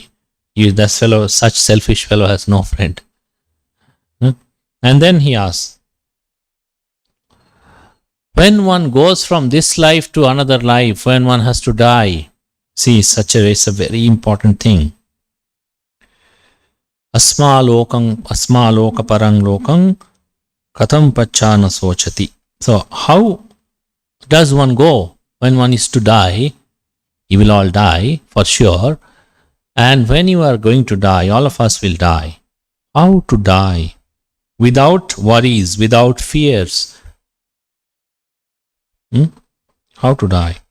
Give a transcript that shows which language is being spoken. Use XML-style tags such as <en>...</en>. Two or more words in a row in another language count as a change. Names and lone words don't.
<en>Such selfish fellow has no friend. And then he asks, when one goes from this life to another life, when one has to die, see, it's a very important thing.</en> <pi>Asma loka parang lokang katam pachana sochati.</pi> <en>So how does one go when one is to die? You will all die for sure. And when you are going to die, all of us will die. How to die? Without worries, without fears. How to die?</en>